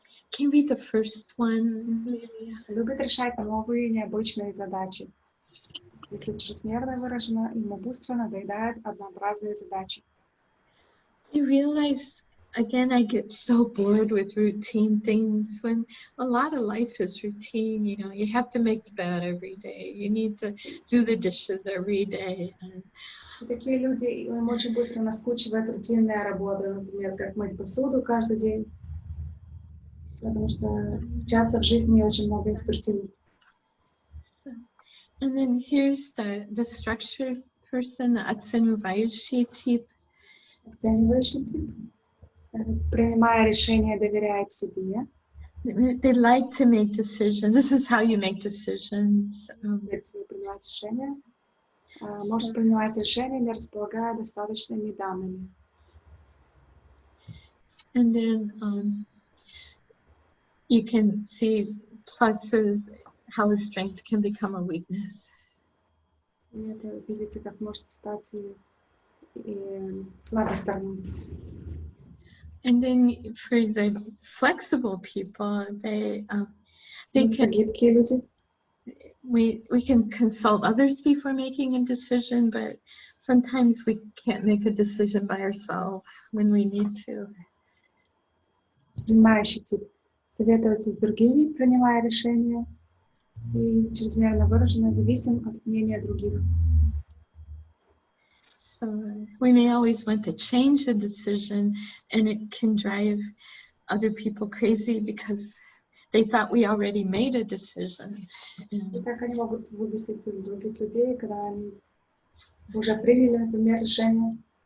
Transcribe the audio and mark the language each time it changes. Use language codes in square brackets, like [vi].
[en] Can you read the first one? [ru] Любит решать новые необычные задачи. Если чрезмерно выражено, ему быстро надоедают однообразные задачи. [en] I realize, again, I get so bored with routine things when a lot of life is routine. You know, you have to make the bed every day. You need to do the dishes every day. [ru] И такие люди, им очень быстро наскучивает рутинная работа, например, как мыть посуду каждый день. Потому что часто в жизни очень много из рутины. [en] And then here's the structured person, the [ru] оценивающий тип. Оценивающий тип. Принимая решения, доверяет себе. [en] They like to make decisions. This is how you make decisions. [ru] Принимать решения. Может принимать решения, не располагая достаточными данными. [en] And then you can see pluses, how a strength can become a weakness. [ru] И это видите, как может стать и слабой стороной. [en] And then for the flexible people, they can. [ru] Гибкие люди. [en] We can consult others before making a decision, but sometimes we can't make a decision by ourselves when we need to. [ru] Принимающий тип. Советуется с другими, принимая решения, и чрезмерно выраженно зависим от мнения других. [en] So we may always want to change a decision, and it can drive other people crazy because they thought we already made a decision. [ru] И так они могут выбесить других людей, когда они уже приняли, например, решение.